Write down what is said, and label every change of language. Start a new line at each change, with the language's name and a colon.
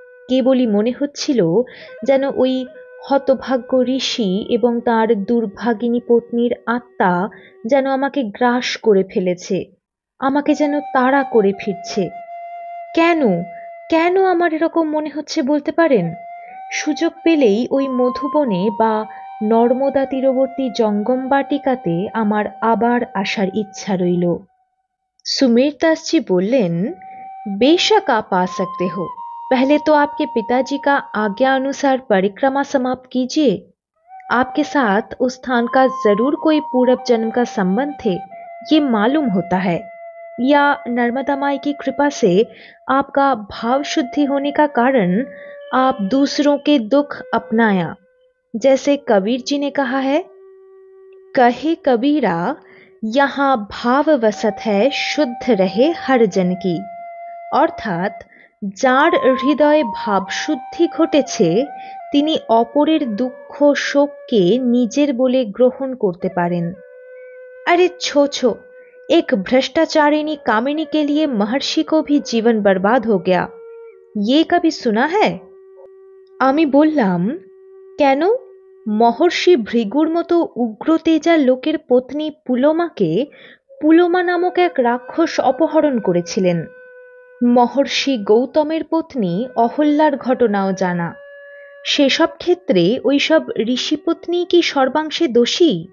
Bangla: কেবলই মনে হচ্ছিল যেন ওই হতভাগ্য ঋষি এবং তার দুর্ভাগিনী পত্নীর আত্মা যেন আমাকে গ্রাস করে ফেলেছে, আমাকে যেন তাড়া করে ফিরছে। কেন কেন আমার এরকম মনে হচ্ছে বলতে পারেন? সুযোগ পেলেই ওই মধুবনে বা নর্মদা তীরবর্তী জঙ্গম বাটিকাতে আমার আবার আসার ইচ্ছা রইল।
Hindi: सुमेर दास जी बोलें, बेशक आप आ सकते हो, पहले तो आपके पिताजी का आज्ञा अनुसार परिक्रमा समाप्त कीजिए। आपके साथ उस स्थान का जरूर कोई पूर्व जन्म का संबंध थे, ये मालूम होता है, या नर्मदा माई की कृपा से आपका भाव शुद्धि होने का कारण आप दूसरों के दुख अपनाया, जैसे कबीर जी ने कहा है, कहे कबीरा यहाँ भाव वसत है शुद्ध रहे हर जन की।
Bangla: অর্থাৎ যার হৃদয়ে ভাবশুদ্ধি ঘটেছে তিনি অপরের দুঃখ শোককে নিজের বলে গ্রহণ করতে পারেন।
Hindi: अरे छो छो, एक भ्रष्टाचारिणी कामिनी के लिए महर्षि को भी जीवन बर्बाद हो गया, ये कभी सुना है?
Bangla: আমি বললাম, কেন? মহর্ষি ভৃগুর মতো উগ্রতেজা লোকের পত্নী পুলোমাকে পুলোমা নামক এক রাক্ষস অপহরণ করেছিলেন। মহর্ষি গৌতমের পত্নী অহল্যার ঘটনাও জানা। সেসব ক্ষেত্রে ওইসব ঋষিপত্নী কি সর্বাংশে দোষী?